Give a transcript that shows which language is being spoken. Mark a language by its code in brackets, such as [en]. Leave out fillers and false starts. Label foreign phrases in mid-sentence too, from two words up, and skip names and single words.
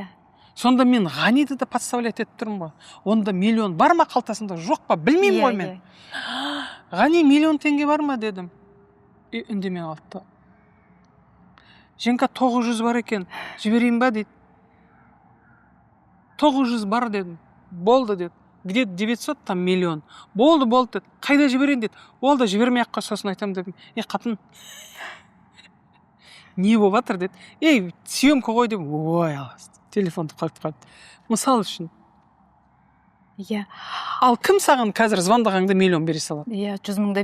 [kk] Сонда мен Ғаниді да подставлять етіп тұрмын ғой. Онда миллион бар ма қалтасында, жоқ па, білмеймін ғой мен. Ғани 1 миллион теңге бар ма дедім. Үндемей қалды. Женка 900 бар екен, жіберейін ба дейді. 900 бар дедім. Болды деді. [ru] Где-то 900, там миллион. [kk] Болды деді. Қайда жіберейін деді. Ол да жібермей-ақ қой, сосын айтамын дедім. Қатын, не болып жатыр деді. Съемка ғой деп, ой, телефонды қойып қойды. Мысал үшін. Иә. Ал кім саған қазір звондағанда 1 миллион бере салады?